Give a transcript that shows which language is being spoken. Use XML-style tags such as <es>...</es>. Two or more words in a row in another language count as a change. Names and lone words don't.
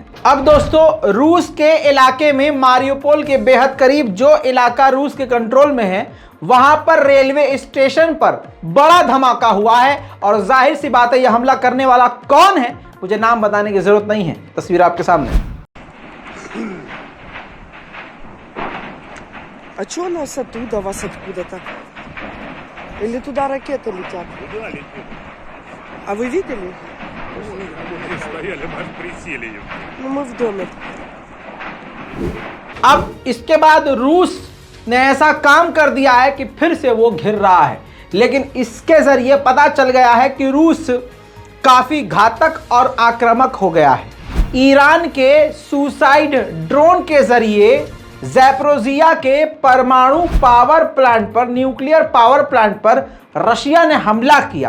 <hi>अब दोस्तों रूस के इलाके में मारियोपोल के बेहद करीब जो इलाका रूस के कंट्रोल में है वहां पर रेलवे स्टेशन पर बड़ा धमाका हुआ है और जाहिर सी बात है यह हमला करने वाला कौन है मुझे नाम बताने की जरूरत नहीं है। तस्वीर आपके सामने।</hi> <ru>А чё у нас оттуда, вас откуда-то? Или туда ракеты летят? Туда летит. А вы видели? Мы стояли, мы аж присели. Ну, мы в доме.</ru> <hi>अब इसके बाद रूस ने ऐसा काम कर दिया है कि फिर से वो घिर रहा है, लेकिन इसके जरिए पता चल गया है कि रूस काफी घातक और आक्रामक हो गया है। ईरान के</hi> <en>suicide drone</en> <hi>के जरिए ज़ैपोरिज़िया के परमाणु</hi> <en>power plant</en> <hi>पर,</hi> <en>nuclear power plant</en> <hi>पर रशिया ने हमला किया।</hi>